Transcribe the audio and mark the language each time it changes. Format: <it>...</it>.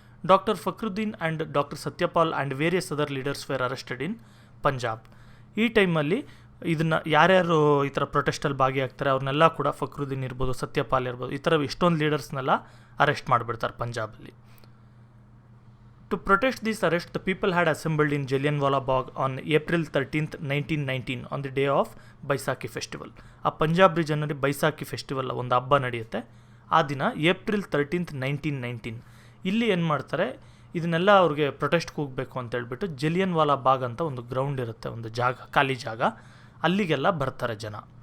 <en>Doctor Fakhruddin and doctor Satyapal and various other leaders were arrested in Punjab.</en> <kn>ಈ ಟೈಮಲ್ಲಿ ಇದನ್ನು ಯಾರ್ಯಾರು ಈ ಥರ ಪ್ರೊಟೆಸ್ಟಲ್ಲಿ ಭಾಗಿಯಾಗ್ತಾರೆ ಅವ್ರನ್ನೆಲ್ಲ ಕೂಡ ಫಕ್ರುದ್ದೀನ್ ಇರ್ಬೋದು, ಸತ್ಯಪಾಲ್ ಇರ್ಬೋದು, ಈ ಥರ ಎಷ್ಟೊಂದು ಲೀಡರ್ಸ್ನೆಲ್ಲ ಅರೆಸ್ಟ್ ಮಾಡಿಬಿಡ್ತಾರೆ ಪಂಜಾಬಲ್ಲಿ.</kn> <en>To protest this arrest, the people had assembled in Jallianwala Bagh on April 13, 1919 on the day of Baisakhi festival.</en> <kn>ಆ ಪಂಜಾಬ್ ರೀಜನಲ್ಲಿ ಬೈಸಾಖಿ ಫೆಸ್ಟಿವಲ್ ಒಂದು ಹಬ್ಬ ನಡೆಯುತ್ತೆ. ಆ ದಿನ April 13, 1919 ಇಲ್ಲಿ ಏನು ಮಾಡ್ತಾರೆ, ಇದನ್ನೆಲ್ಲ ಅವ್ರಿಗೆ ಪ್ರೊಟೆಸ್ಟ್ಗೆ ಹೋಗಬೇಕು ಅಂತ ಹೇಳ್ಬಿಟ್ಟು ಜಲಿಯನ್ವಾಲಾ ಬಾಗ್ ಅಂತ ಒಂದು ಗ್ರೌಂಡ್ ಇರುತ್ತೆ, ಒಂದು ಜಾಗ, ಖಾಲಿ ಜಾಗ, ಅಲ್ಲಿಗೆಲ್ಲ ಬರ್ತಾರೆ ಜನ.</kn>